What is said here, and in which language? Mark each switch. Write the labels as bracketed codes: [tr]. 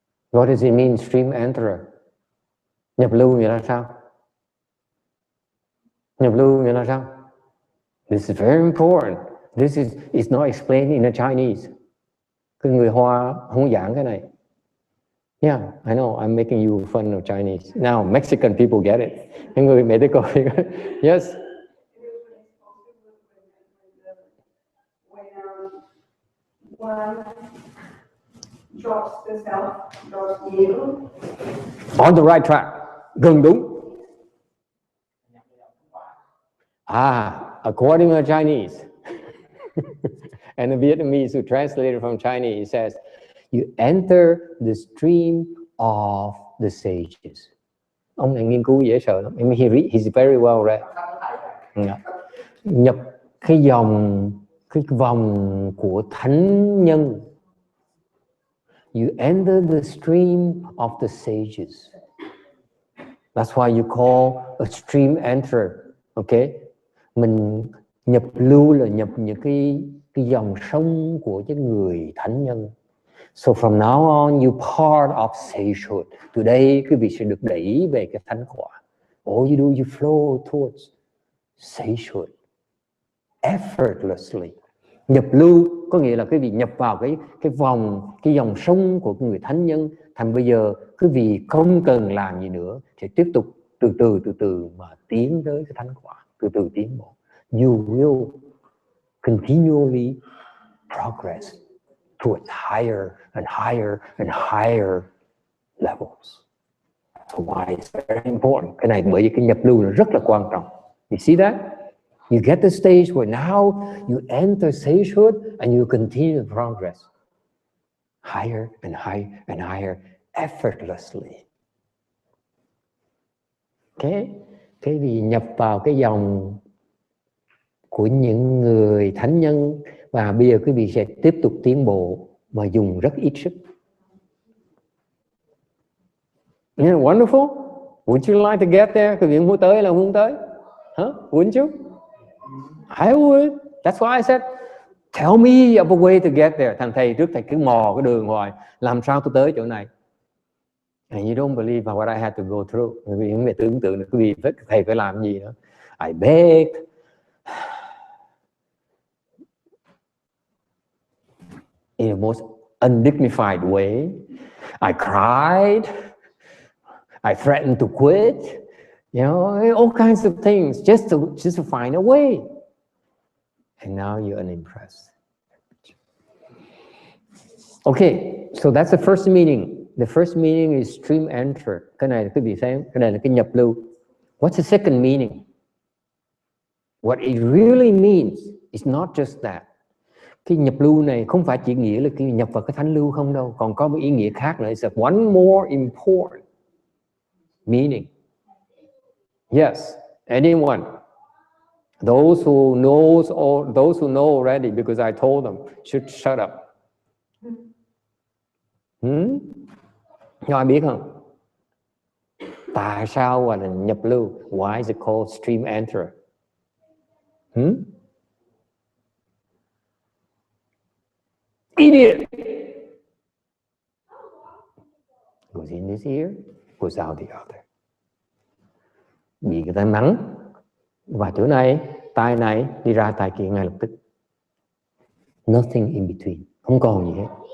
[en] What does it mean, stream enterer? [vi] Nhập lưu nghĩa là sao? Nhập lưu nghĩa là sao? [en] This is very important. This is not explained in the Chinese. [vi] Cái người Hoa không giảng cái này. [en] Yeah, I know, I'm making you fun of Chinese. Now, Mexican people get it. [vi] Những người medical. Yes. [en] Drops the self, drops you. On the right track. [vi] Gần đúng. [en] According to Chinese, and the Vietnamese who translated from Chinese, it says, you enter the stream of the sages. [vi] Ông này nghiên cứu dễ sợ lắm. [en] He's very well read. [vi] Nhập cái vòng của thánh nhân. [en] You enter the stream of the sages. That's why you call a stream enterer. Okay? [vi] Mình nhập lưu là nhập những cái dòng sông của những người thánh nhân. [en] So from now on, you part of sagehood. [vi] Từ đây quý vị sẽ được đẩy về cái thánh quả. [en] All you do, you flow towards sagehood effortlessly. [vi] Nhập lưu có nghĩa là quý vị nhập vào cái dòng sông của người thánh nhân. Thành bây giờ quý vị không cần làm gì nữa, sẽ tiếp tục từ từ mà tiến tới cái thánh quả, từ từ tiến bộ. [en] You will continually progress towards higher and higher and higher levels. So why it's very important. [vi] Cái này bởi vì cái nhập lưu nó rất là quan trọng. [en] You see that? You get the stage where now you enter sagehood and you continue to progress higher and higher and higher effortlessly. [vi] Cái gì nhập vào cái dòng của những người thánh nhân và bây giờ quý vị sẽ tiếp tục tiến bộ mà dùng rất ít sức. [en] Isn't it wonderful? Would you like to get there? [vi] Quý vị muốn tới là muốn tới. [en] Wouldn't you? I would. That's why I said, tell me of a way to get there. [vi] Thằng thầy trước thầy cứ mò cái đường hoài, làm sao tôi tới chỗ này? [en] And you don't believe what I had to go through. [vi] Quý vị không thể tưởng tượng được quý vị thầy phải làm gì nữa. [en] I begged. In the most undignified way. I cried. I threatened to quit. You know, all kinds of things just to find a way. And now you're unimpressed. Okay, so that's the first meaning. The first meaning is stream enter. [vi] Cái này là quý vị xem, cái này là cái nhập lưu. [en] What's the second meaning? What it really means is not just that. [vi] Cái nhập lưu này không phải chỉ nghĩa là cái nhập vào cái thánh lưu không đâu, còn có một ý nghĩa khác nữa. [en] It's one more important meaning. Yes, anyone? Those who know already, because I told them, should shut up. [vi] Ai biết không? Tại sao gọi là nhập lưu? [en] Why is it called stream enter? Idiot! Goes in this ear, goes out the other. [vi] Bị người ta mắng và chỗ này, tai này đi ra tai kia ngay lập tức. [en] Nothing in between, [vi] không còn gì hết.